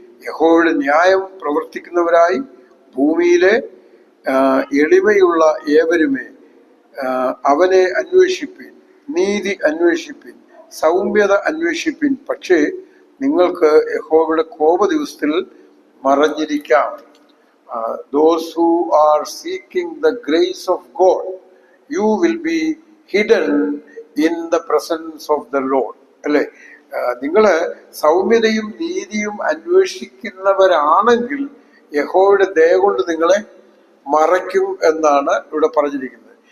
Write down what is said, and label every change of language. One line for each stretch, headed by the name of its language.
Malayalam: യഹോവയുടെ ന്യായം പ്രവർത്തിക്കുന്നവരായി ഭൂമിയിലെ എളിമയുള്ള ഏവരുമേ അവനെ അന്വേഷിപ്പിൻ, നീതി അന്വേഷിപ്പിൻ, സൗമ്യത അന്വേഷിപ്പിൻ. പക്ഷേ നിങ്ങൾക്ക് യഹോവയുടെ കോപ ദിവസത്തിൽ മറഞ്ഞിരിക്കാം.
English: Those who are seeking the grace of God, you will be hidden in the presence of the Lord.
Malayalam: അല്ലെ, നിങ്ങള് സൗമ്യതയും നീതിയും അന്വേഷിക്കുന്നവരാണെങ്കിൽ യഹോവയുടെ ദയ കൊണ്ട് നിങ്ങളെ മറയ്ക്കും എന്നാണ് ഇവിടെ പറഞ്ഞിരിക്കുന്നത്.